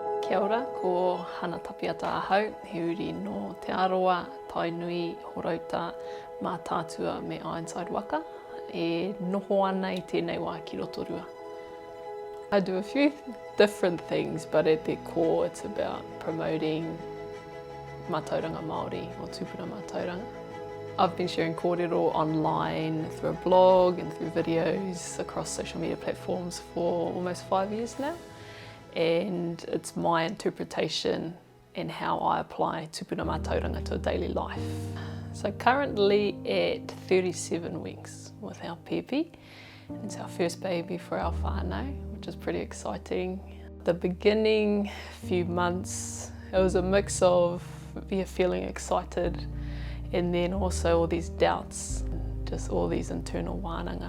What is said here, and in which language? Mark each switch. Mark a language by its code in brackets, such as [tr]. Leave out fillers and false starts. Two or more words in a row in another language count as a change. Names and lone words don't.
[mi] Kia ora, ko Hana Tapiata ahau, he uri no te aroa, tainui, horauta, mā tātua me Ironside waka, e noho ana I tēnei wā ki rotorua. [en] I do a few different things, but at their core it's about promoting [mi] mātauranga Māori [en] or [mi] tupuna mātauranga. [en] I've been sharing kōrero online through a blog and through videos across social media platforms for almost 5 years now. And it's my interpretation and how I apply [mi] tupuna mātauranga [en] to a daily life. So currently at 37 weeks with our pēpi. It's our first baby for our whānau, which is pretty exciting. The beginning few months, it was a mix of feeling excited and then also all these doubts, just all these internal wānanga.